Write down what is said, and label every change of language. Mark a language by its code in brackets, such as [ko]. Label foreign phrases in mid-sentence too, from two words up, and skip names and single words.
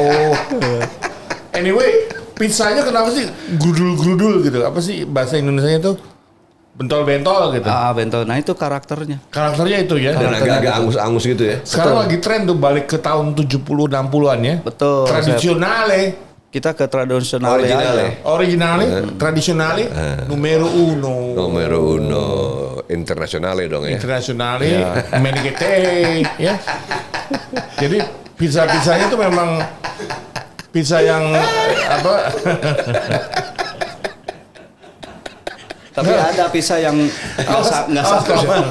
[id] Anyway, pizzanya kenapa sih grudul-grudul gitu? Apa sih bahasa Indonesianya itu? Bentol-bentol gitu. Bentol. Nah itu karakternya. Karakternya itu ya. Dan agak-agak angus-angus gitu ya. Sekarang lagi tren tuh balik ke tahun 70-60-an ya. Betul. Tradisionale. Kita ke tradisional aja. [it] Originale, tradisionale, numero uno. [id] Internasionale dong ya. Internasionale, menikete, ya. Jadi pizza-pizzanya itu memang pizza yang Tapi ada pizza yang nggak sama.